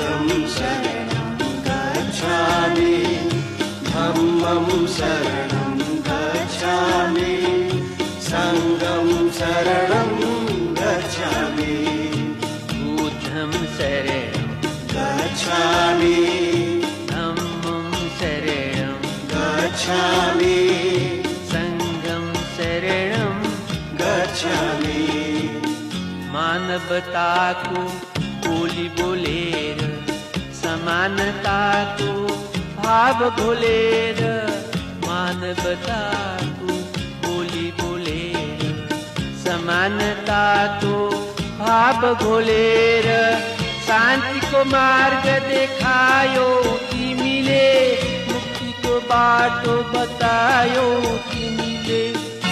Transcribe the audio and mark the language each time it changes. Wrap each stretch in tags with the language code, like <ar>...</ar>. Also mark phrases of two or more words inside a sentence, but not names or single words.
<pi>शरणं गच्छामि धम्मं शरणं गच्छामि संघं शरणं गच्छामि बुद्धं शरणं गच्छामि धम्मं शरणं गच्छामि संघं शरणं गच्छामि</pi> <ne>मानवता को बोली बोलेर समानता को भाव भोलेर मानवता को बोली बोलेर समानता को भाव भोलेर शांति को मार्ग देखायो तिमीले मुक्ति को बाटो बतायो तिमीले</ne>